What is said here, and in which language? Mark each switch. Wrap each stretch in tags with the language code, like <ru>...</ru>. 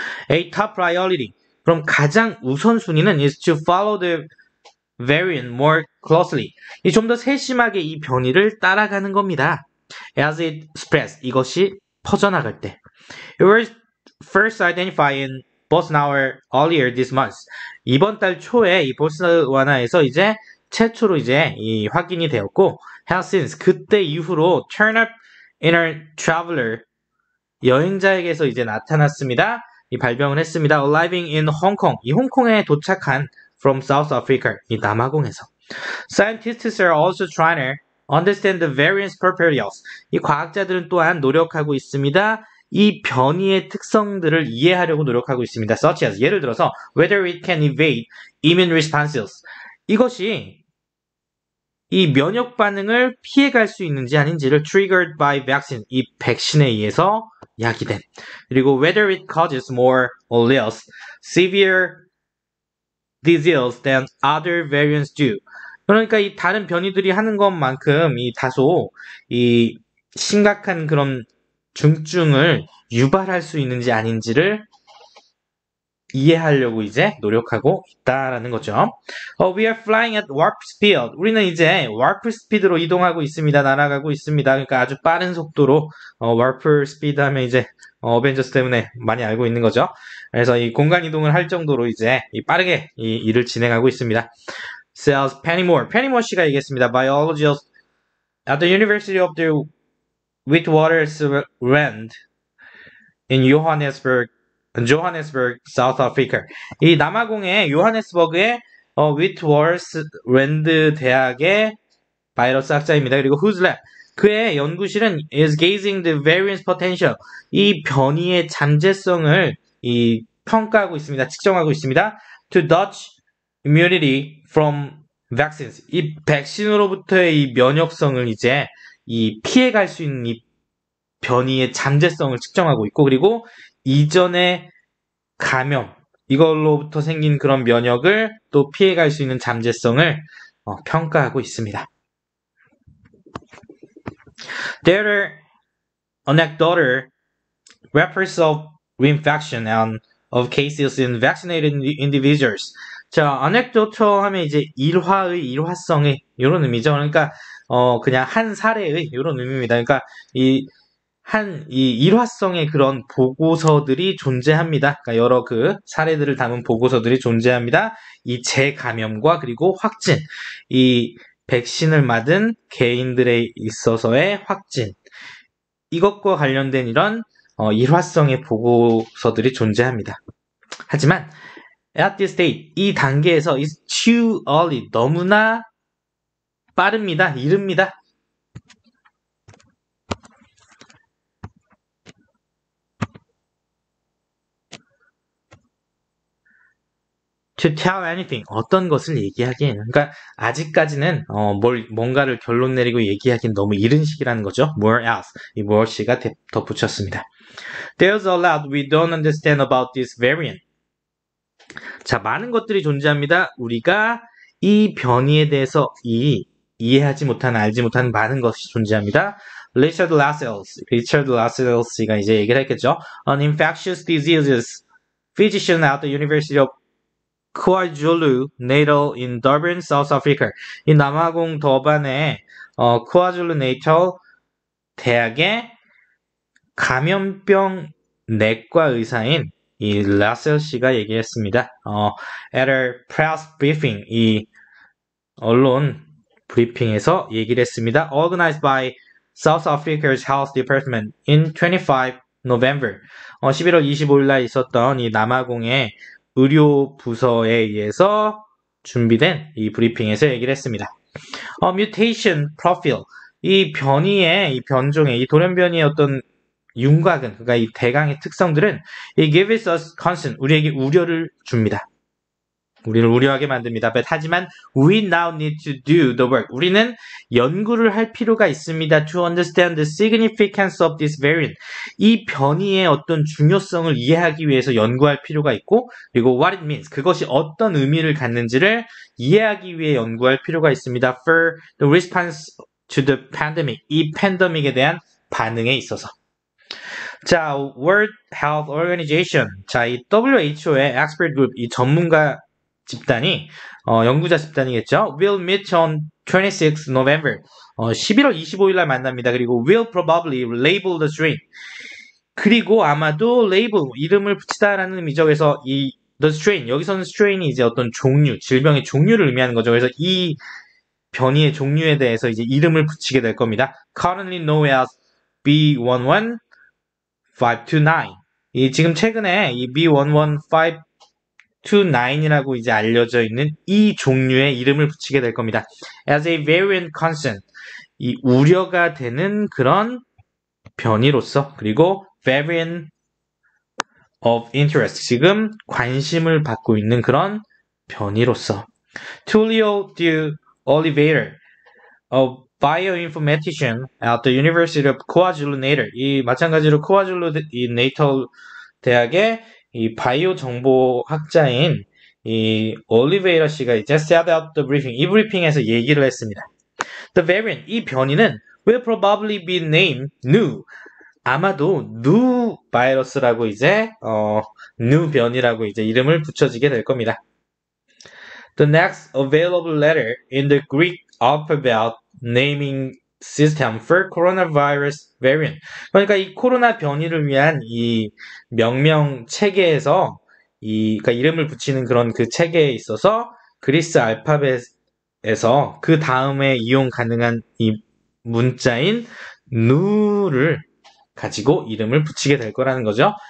<en>A top priority.</en> <ko>그럼 가장 우선순위는</ko> <en>is to follow the variant more closely.</en> <ko>이 좀 더 세심하게 이 변이를 따라가는 겁니다.</ko> <en>As it spreads.</en> <ko>이것이 퍼져나갈 때.</ko> <en>It was first identified in Botswana earlier this month.</en> <ko>이번 달 초에 이 보츠와나에서 이제 최초로 이제 이 확인이 되었고,</ko> <en>has since</en> <ko>그때 이후로</ko> <en>turn up in a traveler</en> <ko>여행자에게서 이제 나타났습니다. 이 발병을 했습니다.</ko> <en>Arriving in Hong Kong.</en> <ko>이 홍콩에 도착한</ko> <en>from South Africa.</en> <ko>이 남아공에서.</ko> <en>Scientists are also trying to understand the variant's properties.</en> <ko>이 과학자들은 또한 노력하고 있습니다. 이 변이의 특성들을 이해하려고 노력하고 있습니다.</ko> <en>Such as</en> <ko>예를 들어서</ko> <en>whether it can evade immune responses.</en> <ko>이것이 이 면역 반응을 피해갈 수 있는지 아닌지를</ko> <en>triggered by vaccine.</en> <ko>이 백신에 의해서 야기된. 그리고</ko> <en>whether it causes more or less severe disease than other variants do.</en> <ko>그러니까 이 다른 변이들이 하는 것만큼 이 다소 이 심각한 그런 중증을 유발할 수 있는지 아닌지를 이해하려고 이제 노력하고 있다라는 거죠.</ko> <en>We are flying at warp speed.</en> <ko>우리는 이제 warp speed로 이동하고 있습니다. 날아가고 있습니다. 그러니까 아주 빠른 속도로 warp speed 하면 이제 어벤져스 때문에 많이 알고 있는 거죠. 그래서 이 공간 이동을 할 정도로 이제 빠르게 이 일을 진행하고 있습니다.</ko> <en>Says</en> <ko>Penny Moore 씨가 얘기했습니다.</ko> <en>Biologist at the University of the Witwatersrand in Johannesburg, South Africa.</en> <ko>이 남아공의 요하네스버그의 위트워터스랜드 대학의 바이러스 학자입니다. 그리고</ko> <en>whose lab?</en> <ko>그의 연구실은</ko> <en>is gauging the variant's potential.</en> <ko>이 변이의 잠재성을 평가하고 있습니다. 측정하고 있습니다.</ko> <en>To dodge immunity from vaccines.</en> <ko>이 백신으로부터의 이 면역성을 이제 피해갈 수 있는 이 변이의 잠재성을 측정하고 있고, 그리고 이전의 감염, 이걸로부터 생긴 그런 면역을 또 피해갈 수 있는 잠재성을 평가하고 있습니다.</ko> <en>There are anecdotal reports of reinfection and of cases in vaccinated individuals.</en> <ko>자, anecdotal 하면 이제 일화성의 이런 의미죠. 그러니까 그냥 한 사례의 이런 의미입니다. 그러니까 이 일화성의 그런 보고서들이 존재합니다. 그러니까 여러 그 사례들을 담은 보고서들이 존재합니다. 이 재감염과 그리고 확진, 이 백신을 맞은 개인들에 있어서의 확진, 이것과 관련된 이런 일화성의 보고서들이 존재합니다. 하지만</ko> <en>at this stage,</en> <ko>이 단계에서</ko> <en>is too early,</en> <ko>너무나 빠릅니다. 이릅니다.</ko> <en>to tell anything,</en> <ko>어떤 것을 얘기하기에는. 그러니까 아직까지는 뭔가를 결론 내리고 얘기하기는 너무 이른 시기라는 거죠.</ko> <en>more else,</en> <ko>이 more 씨가 덧붙였습니다.</ko> <en>There's a lot we don't understand about this variant.</en> <ko>자, 많은 것들이 존재합니다. 우리가 이 변이에 대해서 이해하지 못하는, 알지 못하는 많은 것이 존재합니다. Richard Lascelles 씨가 이제 얘기를 했겠죠.</ko> <en>An infectious diseases physician at the University of KwaZulu-Natal in Durban, South Africa.</en> <ko>이 남아공 더반의 KwaZulu-Natal 대학의 감염병 내과 의사인 이 라셀 씨가 얘기했습니다.</ko> <en>at a press briefing,</en> <ko>이 언론 브리핑에서 얘기를 했습니다.</ko> <en>Organized by South Africa's Health Department in 25 November.</en> <ko>11월 25일 날 있었던 이 남아공의 의료 부서에 의해서 준비된 이 브리핑에서 얘기를 했습니다.</ko> <en>mutation profile,</en> <ko>이 변이의, 이 변종의, 이 돌연변이의 어떤 윤곽은, 그러니까 이 대강의 특성들은</ko> <en>it gives us concern,</en> <ko>우리에게 우려를 줍니다. 우리를 우려하게 만듭니다.</ko> <en>But</en> <ko>하지만</ko> <en>we now need to do the work.</en> <ko>우리는 연구를 할 필요가 있습니다.</ko> <en>To understand the significance of this variant.</en> <ko>이 변이의 어떤 중요성을 이해하기 위해서 연구할 필요가 있고, 그리고</ko> <en>what it means.</en> <ko>그것이 어떤 의미를 갖는지를 이해하기 위해 연구할 필요가 있습니다.</ko> <en>For the response to the pandemic.</en> <ko>이 팬데믹에 대한 반응에 있어서. 자, World Health Organization. 자, 이 WHO의 expert group, 이 전문가 집단이, 연구자 집단이겠죠.</ko> <en>will meet on 26 November.</en> <ko>11월 25일 날 만납니다. 그리고</ko> <en>will probably label the strain.</en> <ko>그리고 아마도 label, 이름을 붙이다라는 의미죠. 그래서 이 the strain, 여기서는 strain이 이제 어떤 종류, 질병의 종류를 의미하는 거죠. 그래서 이 변이의 종류에 대해서 이제 이름을 붙이게 될 겁니다.</ko> <en>currently known as B11529.</en> <ko>이 지금 최근에 이 B11529이라고 이제 알려져 있는 이 종류의 이름을 붙이게 될 겁니다.</ko> <en>As a variant concern,</en> <ko>이 우려가 되는 그런 변이로서, 그리고</ko> <en>variant of interest,</en> <ko>지금 관심을 받고 있는 그런 변이로서.</ko> <en>Tulio de Oliveira, a bioinformatician at the University of KwaZulu-Natal,</en> <ko>이 마찬가지로 KwaZulu-Natal 대학의 이 바이오 정보학자인 이 올리베이라 씨가 이제</ko> <en>set up the briefing,</en> <ko>이 브리핑에서 얘기를 했습니다.</ko> <en>The variant,</en> <ko>이 변이는</ko> <en>will probably be named new.</en> <ko>아마도 new 바이러스라고 이제 new 변이라고 이제 이름을 붙여지게 될 겁니다.</ko> <en>The next available letter in the Greek alphabet naming system for coronavirus variant.</en> <ko>그러니까 이 코로나 변이를 위한 이 명명 체계에서 그러니까 이름을 붙이는 그런 그 체계에 있어서 그리스 알파벳에서 그 다음에 이용 가능한 이 문자인 nu를 가지고 이름을 붙이게 될 거라는 거죠.</ko>